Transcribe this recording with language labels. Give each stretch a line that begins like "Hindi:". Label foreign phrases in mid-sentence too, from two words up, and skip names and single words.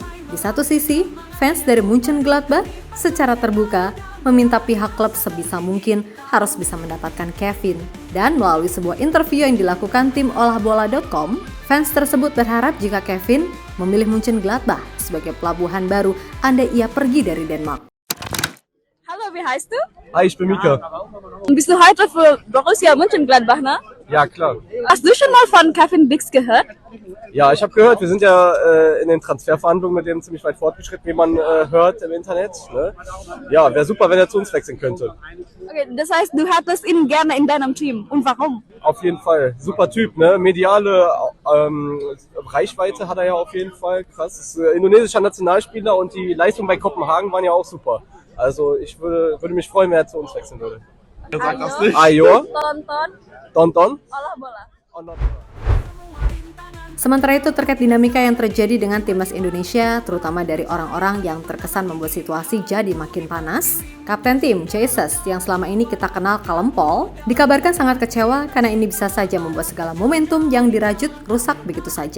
Indonesian: Di satu sisi, fans dari Mönchengladbach secara terbuka meminta pihak klub sebisa mungkin harus bisa mendapatkan Kevin. Dan melalui sebuah interview yang dilakukan tim olahbola.com, fans tersebut berharap jika Kevin memilih Mönchengladbach sebagai pelabuhan baru andai ia pergi dari Denmark.
German: Hallo, wie heißt du? Hi, ich bin Mika. Und bist du heute für Borussia Mönchengladbach, ne? Ja, klar. Hast du schon mal von Kevin Dix gehört? Ja, ich habe gehört, wir sind ja in den Transferverhandlungen mit dem ziemlich weit fortgeschritten, wie man hört im Internet. Ne? Ja, wäre super, wenn er zu uns wechseln könnte. Okay, das heißt, du hättest ihn gerne in deinem Team. Und warum? Auf jeden Fall. Super Typ, ne? Mediale Reichweite hat er ja auf jeden Fall. Krass. Ist indonesischer Nationalspieler und die Leistungen bei Kopenhagen waren ja auch super. Also ich würde mich freuen, wenn er zu uns wechseln würde.
Indonesian: Ayo. Tonton. Olah bola. Sementara itu terkait dinamika yang terjadi dengan timnas Indonesia, terutama dari orang-orang yang terkesan membuat situasi jadi makin panas, Kapten tim Jesus yang selama ini kita kenal kalempol, dikabarkan sangat kecewa karena ini bisa saja membuat segala momentum yang dirajut rusak begitu saja.